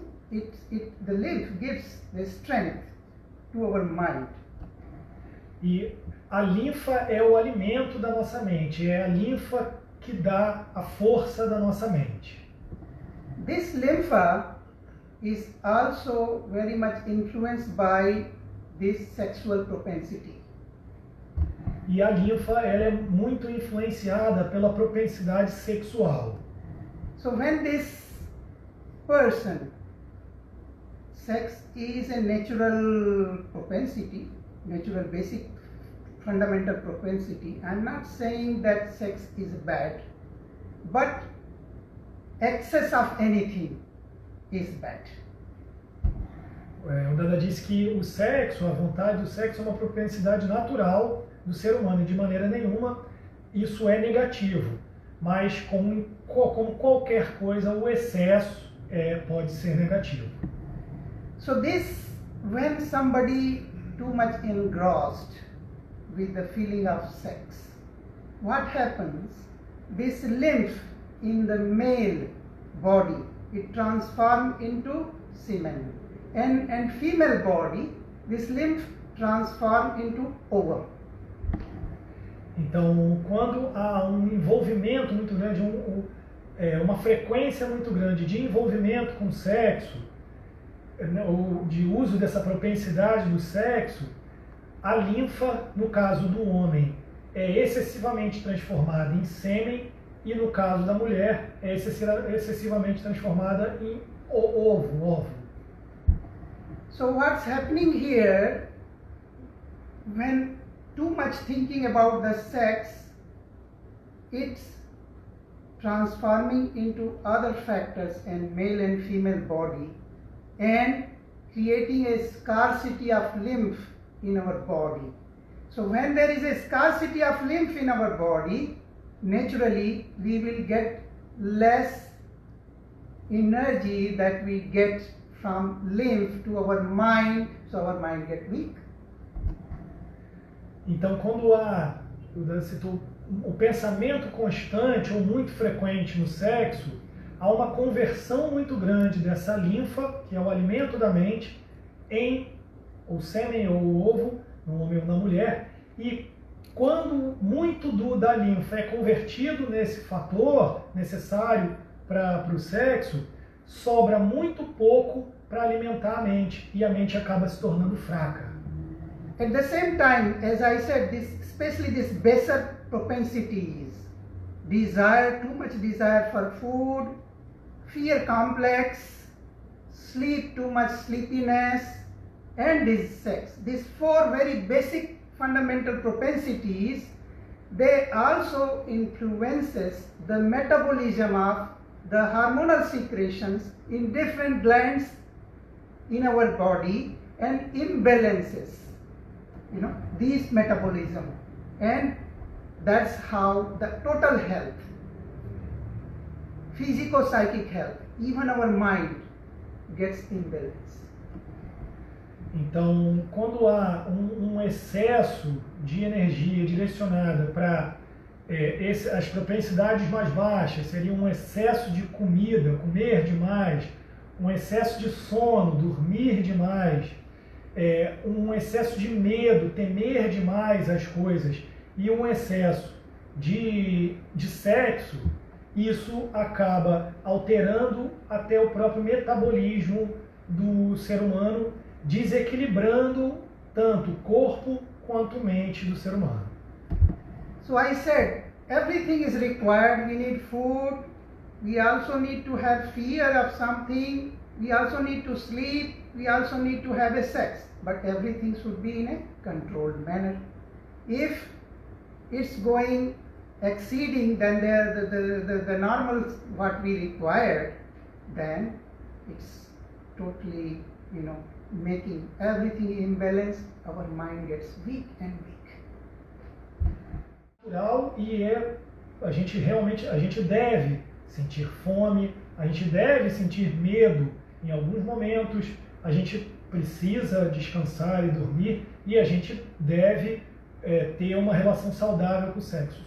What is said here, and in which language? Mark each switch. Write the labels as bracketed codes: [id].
[en] The lymph gives the strength to our mind. [pt] E a linfa é o alimento da nossa mente, é a linfa que dá a força da nossa mente. [en] This lymph is also very much influenced by this sexual propensity. [pt] E a linfa ela é muito influenciada pela propensidade sexual. [en] So when this person, sex is a natural propensity, natural basic fundamental propensity. I'm not saying that sex is bad, but excess of anything is bad. [pt] O Dada disse que o sexo, a vontade do sexo é uma propensidade natural do ser humano e de maneira nenhuma isso é negativo, mas como qualquer coisa o excesso pode ser negativo. [en] So this, when somebody too much engrossed with the feeling of sex, what happens? This lymph in the male body, it transforms into semen, and female body, this lymph transforms into ovum. [pt] Então, quando há um envolvimento muito grande, uma frequência muito grande de envolvimento com o sexo, ou de uso dessa propensidade do sexo, a linfa, no caso do homem, é excessivamente transformada em sêmen e no caso da mulher é excessivamente transformada em óvulo. [en] So what's happening here, when too much thinking about the sex, it's transforming into other factors in male and female body and creating a scarcity of lymph in our body. So when there is a scarcity of lymph in our body, naturally we will get less energy that we get from lymph to our mind, so our mind gets weak. [pt] Então, quando há o pensamento constante ou muito frequente no sexo, há uma conversão muito grande dessa linfa, que é o alimento da mente, em o sêmen ou o ovo, no homem ou na mulher, e quando muito da linfa é convertido nesse fator necessário para o sexo, sobra muito pouco para alimentar a mente, e a mente acaba se tornando fraca. [en] At the same time, as I said, this especially this baser propensities, desire, too much desire for food, fear complex, sleep, too much sleepiness, and this sex. These four very basic fundamental propensities, they also influences the metabolism of the hormonal secretions in different glands in our body and imbalances, these metabolism, and that's how the total health, physico-psychic health, even our mind gets imbalanced. [pt] Então, quando há um excesso de energia direcionada para as propensidades mais baixas, seria um excesso de comida, comer demais, um excesso de sono, dormir demais, um excesso de medo, temer demais as coisas e um excesso de sexo, isso acaba alterando até o próprio metabolismo do ser humano, desequilibrando tanto o corpo quanto a mente do ser humano. [en] So I said, everything is required. We need food. We also need to have fear of something. We also need to sleep. We also need to have a sex. But everything should be in a controlled manner. If it's going exceeding than the normal what we require, then it's totally, making everything imbalanced. Our mind gets weak and weak. [pt] Natural, e a gente deve sentir fome, a gente deve sentir medo em alguns momentos, a gente precisa descansar e dormir, e a gente deve ter uma relação saudável com o sexo.